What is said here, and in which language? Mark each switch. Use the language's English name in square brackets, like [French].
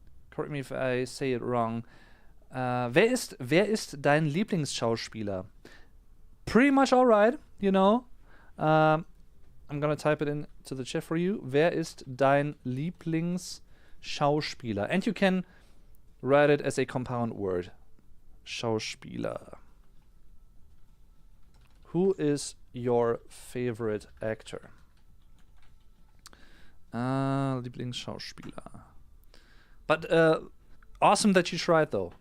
[English] Correct me if I say it wrong. [German] Wer ist dein Lieblingsschauspieler? [English] Pretty much all right, I'm gonna type it into the chat for you. [German] Wer ist dein Lieblingsschauspieler? [English] And you can write it as a compound word. Schauspieler. Who is your favorite actor? [German] Lieblingsschauspieler. [English] But awesome that you tried, though.